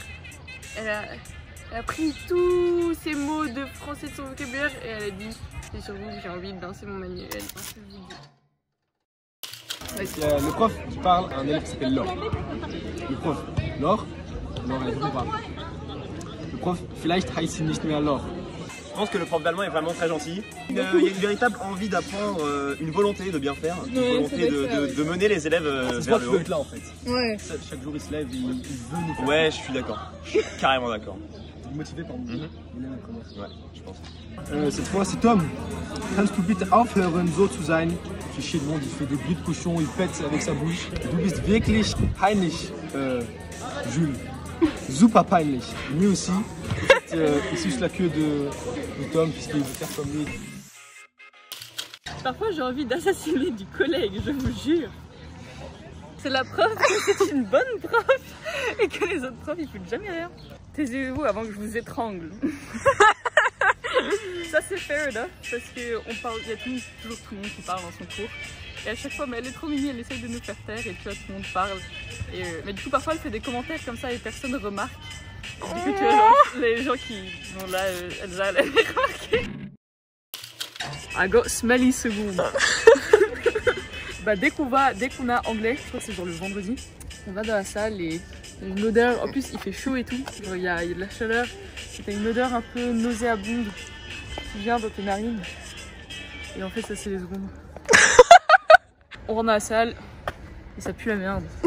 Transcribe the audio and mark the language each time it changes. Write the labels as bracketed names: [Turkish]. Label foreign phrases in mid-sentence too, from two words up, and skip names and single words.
[French] Elle a pris tous ces mots de français de son vocabulaire et elle a dit c'est sur vous que j'ai envie de lancer mon manuel. Hein, je vous le dis. Le prof qui parle à un élève qui s'appelle Laure. Le prof, Laure, elle répond pas. Le prof, [German] vielleicht heißt nicht mehr Laure. [French] Je pense que le prof d'allemand est vraiment très gentil. Il y a une véritable envie d'apprendre, une volonté de bien faire, une volonté de mener les élèves vers le haut. Être là en fait. Ouais. Chaque jour il se lève, il veut nous faire. Ouais, je suis d'accord. Je suis carrément d'accord. motivé par moi. Il est la première. Ouais, je pense. Cette fois, c'est Tom. [German] Kannst du bitte aufhören, so zu sein? [French] Il fait chier le monde, il fait des bruits de cochon, il pète avec sa bouche. [German] Du bist wirklich peinlich, Jules. Super peinlich. [French] Lui aussi. Il suce la queue de Tom puisqu'il veut faire comme lui. Parfois j'ai envie d'assassiner du collègue, je vous jure. C'est la preuve que c'est une bonne prof et que les autres profs ils foutent jamais rien. Taisez-vous avant que je vous étrangle. Ça c'est [English] fair enough [French] parce qu'on parle, il y a toujours tout le monde qui parle dans son cours. Et à chaque fois, mais elle est trop mignonne, elle essaye de nous faire taire et tu vois, tout le monde parle. Et, mais du coup parfois elle fait des commentaires comme ça et personne ne remarque. Du coup tu vois genre, les gens qui sont là, Elsa elle avait remarqué. [English] I got smelly seconde. [French] Bah dès qu'on a anglais, je crois que c'est genre le vendredi, on va dans la salle et il y a une odeur, en plus il fait chaud et tout, genre il y a de la chaleur, t'as une odeur un peu nauséabonde qui vient dans tes narines. Et en fait ça c'est les secondes. On rentre dans la salle et ça pue la merde.